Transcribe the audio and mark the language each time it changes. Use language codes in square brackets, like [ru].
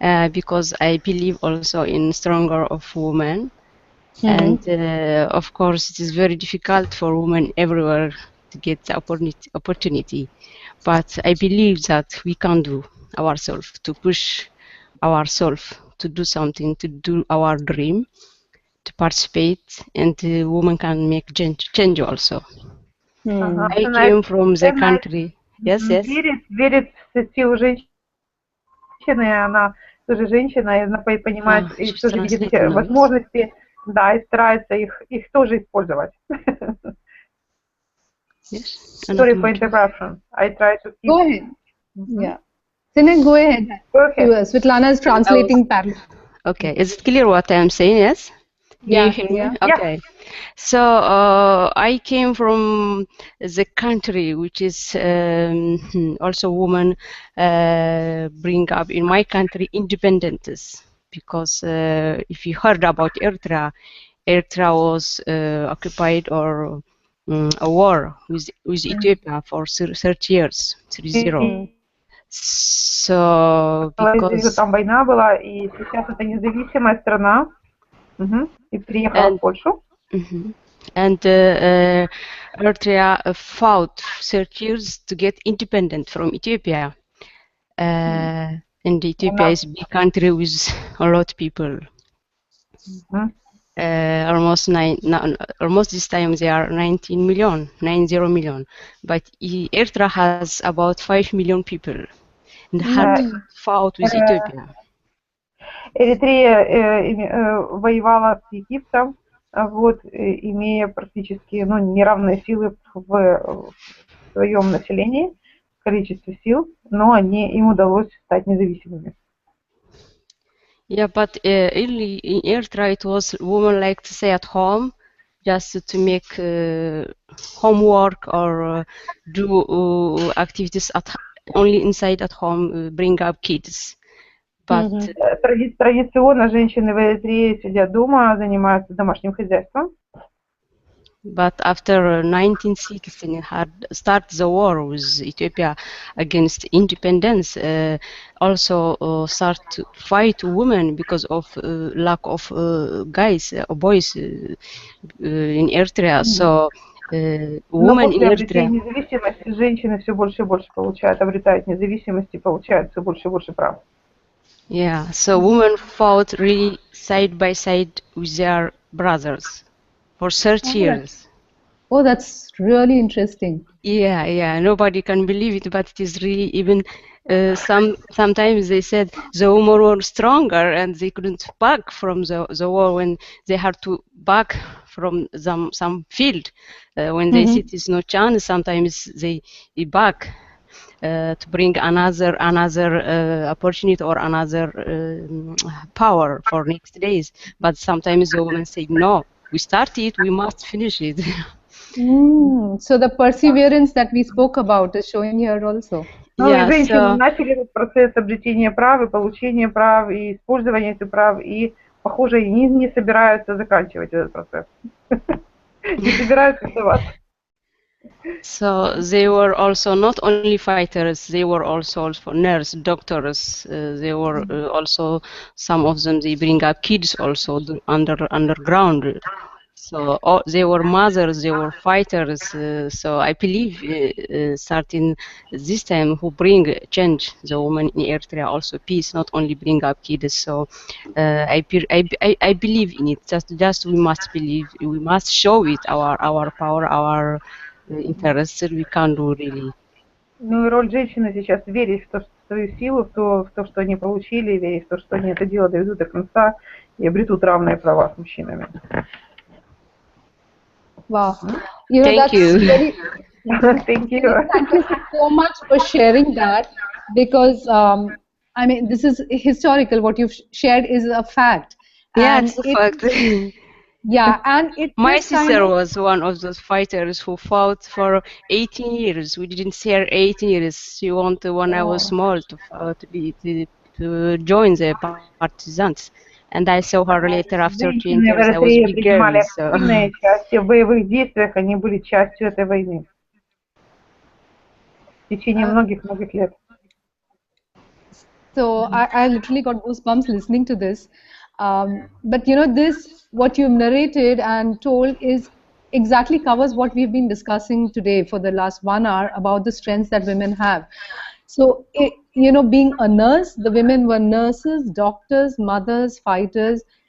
[en] because I believe also in stronger of women, and of course it is very difficult for women everywhere to get the opportunity, but I believe that we can do ourselves, to push ourselves to do something, to do our dream, to participate, and the woman can make change also. I came from the country. Yes. [ru] Верит в силу женщины, она тоже женщина, и она понимает, и тоже видит все возможности, да, и старается их тоже использовать. [en] Yes. Sorry for interruption. I try to keep... Go ahead. Yeah. Sennight, go ahead. Svetlana is translating parallel. Okay, is it clear what I am saying? Yes. Do you hear me? Okay. So I came from the country which is also women bring up in my country independence, because if you heard about Eritrea was occupied or a war with Ethiopia for 30 years, 30. So because [ru] там война была, и сейчас это независимая страна. И приехала в Польшу. [en] And Eritrea fought 30 years to get independent from Ethiopia. And Ethiopia is a big country with a lot of people. almost this time they are 90 million, but Eritrea has about 5 million people and had fought with Ethiopia. [ru] Эритрея воевала с Египтом, вот, имея практически неравные силы в своем населении, в количестве сил, но им удалось стать независимыми. [en] Yeah, but early in Eritrea it was women like to stay at home just to make homework or do activities only inside at home, bring up kids. But [ru] традиционно женщины в Эритрее сидят дома, занимаются домашним хозяйством. [en] But after 1916 had started the war with Ethiopia against independence, also start to fight women because of lack of boys in Eritrea. So women in Eritrea. [ru] Независимости женщины все больше и больше обретают независимость и получают все больше и больше прав. [en] Yeah, so women fought really side by side with their brothers for 30 years. Oh, that's really interesting. Yeah, nobody can believe it, but it is really even sometimes they said the women were stronger and they couldn't back from the war when they had to back from some field. When they see it is no chance, sometimes they back to bring another opportunity or another power for next days. But sometimes the women say, no, we started, we must finish it. So the perseverance that we spoke about is showing here also. [ru] И женщины начали этот процесс обретения прав и получения прав и использования этих прав, и, похоже, они не собираются заканчивать этот процесс. Не собираются сдаваться. [en] So they were also not only fighters, they were also nurses, doctors. They were also, some of them, they bring up kids also underground. So they were mothers, they were fighters. So I believe starting this time who bring change, the women in Eritrea also peace, not only bring up kids. So I believe in it. Just we must believe, we must show it our power, our interests. We can do really. [ru] Ну и роль женщины сейчас верить в свою силу, в то, что они получили, верить в то, что они это дело доведут до конца и обретут равные права с мужчинами. [en] Wow. Thank you. Thank you. Thank you so much for sharing that, because I mean, this is historical. What you've shared is a fact. Yeah, it's a fact. Yeah, and my sister was one of those fighters who fought for 18 years. We didn't see her 18 years. She wanted, when I was small, to join the partisans. And I saw her later after 20 years. I was a big girl. So. [ru] Участие в боевых действиях, они были частью этой войны в течение многих лет. [en] So I literally got goosebumps listening to this. But you know, this, what you've narrated and told, is exactly covers what we've been discussing today for the last 1 hour about the strengths that women have. So, you know, being a nurse, the women were nurses, doctors, mothers, fighters.